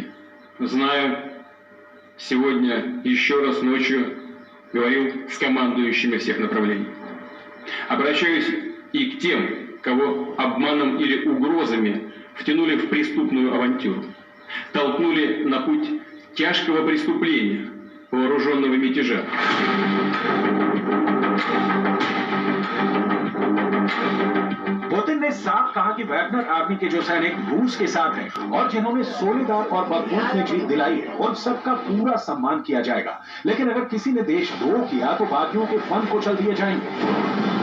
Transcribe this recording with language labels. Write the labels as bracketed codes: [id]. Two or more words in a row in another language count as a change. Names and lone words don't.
[ru] Знаю, сегодня еще раз ночью говорил с командующими всех направлений. Обращаюсь и к тем, кого обманом или угрозами втянули в преступную авантюру, толкнули на путь тяжкого преступления, вооруженного мятежа. [hi] पुतिन ने साफ कहा कि वैगनर आर्मी के जो सैनिक रूस के साथ हैं और जिन्होंने सोलेदार और बखमूत में जीत दिलाई है उन सबका पूरा सम्मान किया जाएगा, लेकिन अगर किसी ने देशद्रोह किया तो बागियों के फन को चल दिए जाएंगे।